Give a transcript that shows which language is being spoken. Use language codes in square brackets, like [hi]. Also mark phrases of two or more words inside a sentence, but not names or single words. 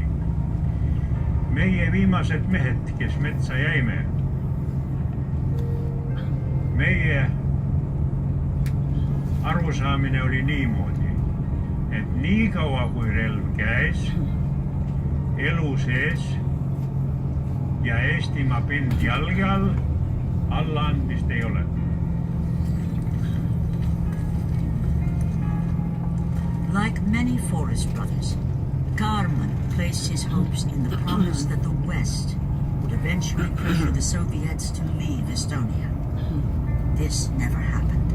[et] Meie viimased mehed, kes metsa jäime, meie arusaamine oli niimoodi, et nii kaua kui relv käes, elu sees ja Eestimaa pind jalge all, allaandmist ei ole. [en] Like many Forest Brothers, Karman placed his hopes in the promise that the West would eventually pressure the Soviets to leave Estonia. This never happened.